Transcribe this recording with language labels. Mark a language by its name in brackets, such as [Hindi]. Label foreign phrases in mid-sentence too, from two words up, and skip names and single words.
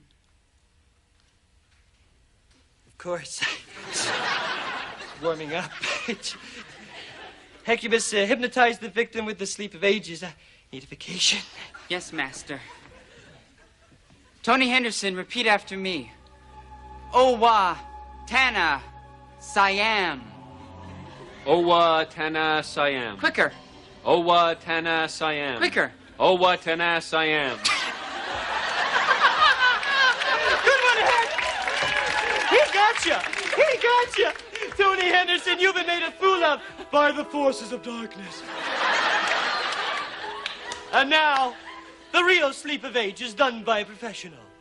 [English] Of course. Warming up. Hecubus hypnotized the victim with the sleep of ages. Need a vacation. Yes, Master. Tony Henderson, repeat after me. Owa, Tana, Siam. Owa Tana Siam. Quicker. Owa Tana Siam. Quicker. Owa Tana Siam. Good one, Heck! He gotcha! He gotcha! Tony Henderson, you've been made a fool of by the forces of darkness. And now, the real sleep of age is done by a professional.